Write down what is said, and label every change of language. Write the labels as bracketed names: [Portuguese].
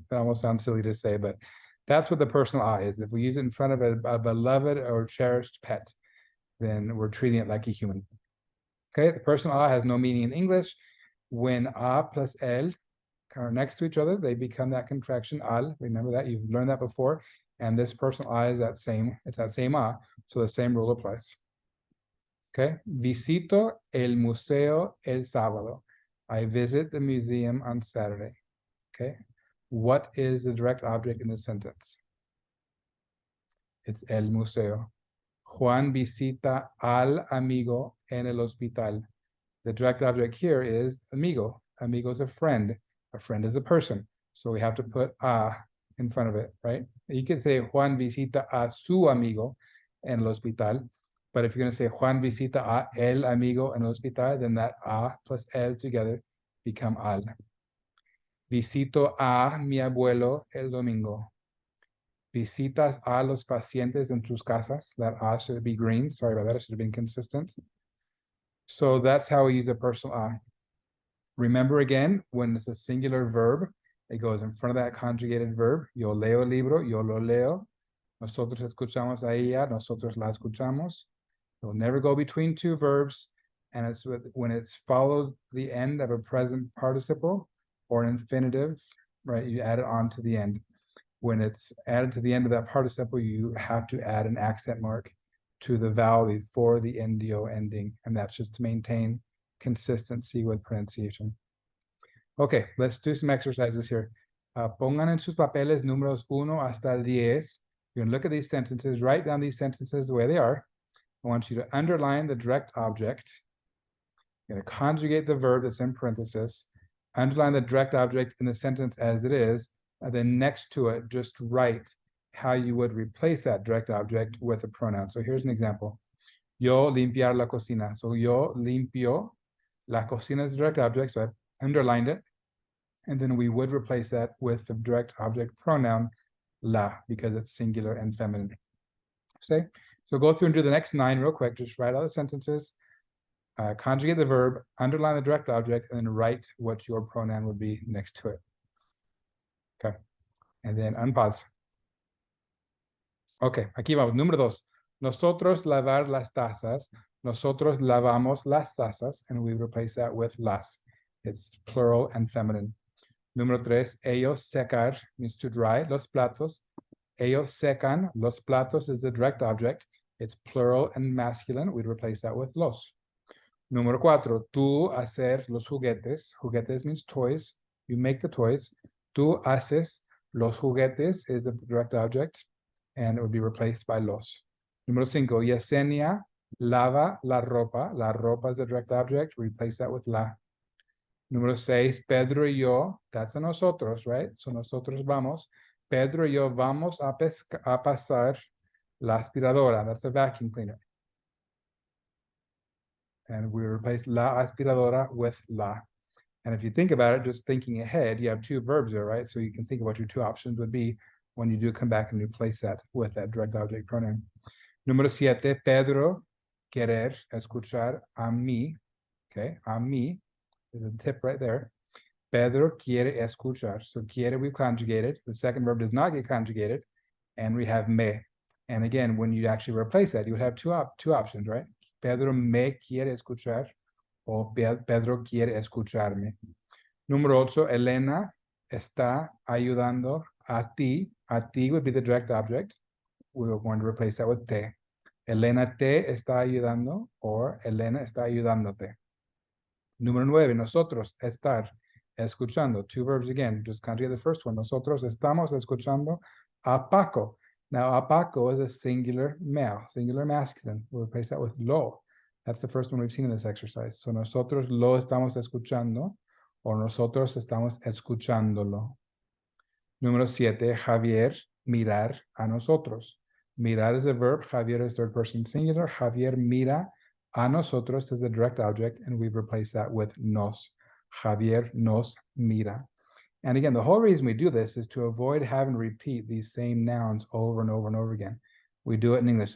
[English] That almost sounds silly to say, but that's what the personal a is. If we use it in front of a beloved or cherished pet, then we're treating it like a human. Okay, the personal a has no meaning in English. When a plus el are next to each other, they become that contraction al. Remember that, you've learned that before. And this personal a is that same a, so the same rule applies. [Spanish] Okay, visito el museo el sábado. [English] I visit the museum on Saturday. Okay, what is the direct object in this sentence? It's el museo. [Spanish] Juan visita al amigo en el hospital. [English] The direct object here is amigo. Amigo is a friend. A friend is a person. So we have to put a in front of it, right? [Spanish] You could say Juan visita a su amigo en el hospital. [English] But if you're going to say Juan visita a el amigo en el hospital, then that a plus el together become al. [Spanish] Visito a mi abuelo el domingo. Visitas a los pacientes en tus casas. [English] That a should be green. Sorry about that. It should have been consistent. So that's how we use a personal a. Remember again, when it's a singular verb, it goes in front of that conjugated verb. [Spanish] Yo leo el libro, yo lo leo. Nosotros escuchamos a ella, nosotros la escuchamos. [English] It'll never go between 2 verbs. And it's when it's followed the end of a present participle or an infinitive, right? You add it on to the end. When it's added to the end of that participle, you have to add an accent mark to the vowel before the ndio ending. And that's just to maintain consistency with pronunciation. Okay, let's do some exercises here. [Spanish] Pongan en sus papeles números 1 hasta 10. [English] You're going to look at these sentences, write down these sentences the way they are. I want you to underline the direct object. You're going to conjugate the verb that's in parenthesis, underline the direct object in the sentence as it is, and then next to it, just write how you would replace that direct object with a pronoun. So here's an example. Yo limpiar la cocina. So yo limpio. La cocina is the direct object, so I've underlined it. And then we would replace that with the direct object pronoun la, because it's singular and feminine. Okay, so go through and do the next 9 real quick. Just write out the sentences, conjugate the verb, underline the direct object, and then write what your pronoun would be next to it. Okay, and then unpause. Okay, aquí vamos. Número 2. [Spanish] Nosotros lavar las tazas. [English] Nosotros lavamos las tazas, and we replace that with las. It's plural and feminine. [Spanish] Número 3. Ellos secar means to dry los platos. [English] Ellos secan los platos is the direct object. It's plural and masculine. We'd replace that with los. Número 4. Tú hacer los juguetes. Juguetes means toys. You make the toys. Tú haces los juguetes is the direct object, and it would be replaced by los. Número 5. Yesenia lava la ropa. La ropa is the direct object. Replace that with la. Número 6. Pedro y yo, that's a nosotros, right? [Spanish] So nosotros vamos. Pedro y yo vamos a pasar la aspiradora. That's a vacuum cleaner. [English] And we replace la aspiradora with la. And if you think about it, just thinking ahead, you have 2 verbs there, right? So you can think of what your 2 options would be when you do come back and replace that with that direct object pronoun. [Spanish] Número 7, Pedro querer escuchar a mí. [English] Okay, a mí is a tip right there. Pedro quiere escuchar. So quiere we've conjugated. The second verb does not get conjugated. And we have me. And again, when you actually replace that, you would have two options, right? [Spanish] Pedro me quiere escuchar, o Pedro quiere escucharme. Número 8, Elena está ayudando a ti. [English] A ti would be the direct object. We are going to replace that with te. [Spanish] Elena te está ayudando, or Elena está ayudándote. Número 9, nosotros, estar, escuchando. [English] 2 verbs again, just conjugate the first one. [Spanish] Nosotros estamos escuchando a Paco. [English] Now, a Paco is a singular male, singular masculine. We'll replace that with lo. That's the first one we've seen in this exercise. [Spanish] So nosotros lo estamos escuchando, or nosotros estamos escuchándolo. Número 7, Javier, mirar a nosotros. [English] Mirar is a verb. Javier is third person singular. Javier mira a nosotros is the direct object, and we've replaced that with nos. Javier nos mira. And again, the whole reason we do this is to avoid having to repeat these same nouns over and over and over again. We do it in English.